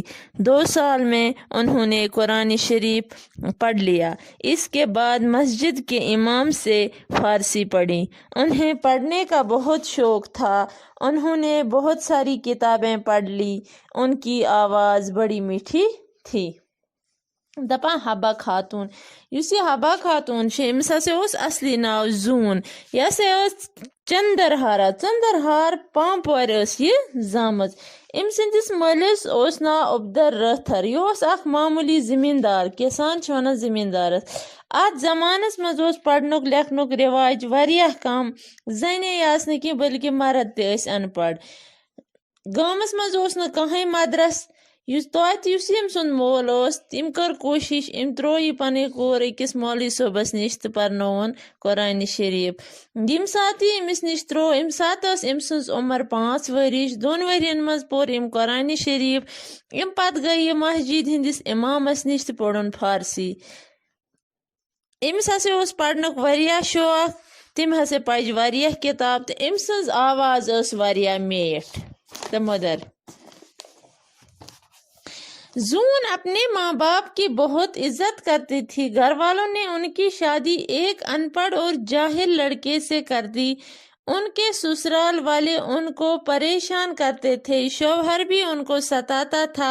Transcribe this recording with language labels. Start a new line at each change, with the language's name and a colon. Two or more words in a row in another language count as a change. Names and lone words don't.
Urdu: 2 سال میں انہوں نے قرآن شریف پڑھ لیا۔ اس کے بعد مسجد کے امام سے فارسی پڑھی۔ انہیں پڑھنے کا بہت شوق تھا۔ انہوں نے بہت ساری کتابیں پڑھ لی۔ ان کی آواز بڑی میٹھی تھی۔
Kashmiri: دپان حبہ خاتون یس یہ حبہ خاتون امس اصلی ناو زون، یس چندرہار پامپور یہ زامت۔ ام سندس مالس ناو عبدالرحمن۔ یہ اخ معمولی زمیندار، کسان ونان زمیندارس۔ ات زمانس مز پڑھنک لیکھنک رواج واریاہ کم، زنے یاس نہ کی بلکہ مرد تہ ٲسۍ ان پڑھ۔ گامس مز نہ کہے مدرس۔ یس یم سن مول تم کر کوشش، ام ترو یہ پنہ کور اکس مولوی صوبس نش تو پرنون قرآن شریف۔ یم سات امس نش ترو، ام سات ام سن عمر 5 ورش۔ 2 ورین مز پور ام قرآن شریف۔ ام پت گئی مسجد ہندس امامس نش تو پورن فارسی۔ امس ہسا پڑھنک واریاہ شوق، تم ہسا پج واریاہ کتاب، تو ام سن آواز واریاہ میٹھ تو مدر۔
Urdu: زون اپنے ماں باپ کی بہت عزت کرتی تھی۔ گھر والوں نے ان کی شادی ایک ان پڑھ اور جاہل لڑکے سے کر دی۔ ان کے سسرال والے ان کو پریشان کرتے تھے، شوہر بھی ان کو ستاتا تھا۔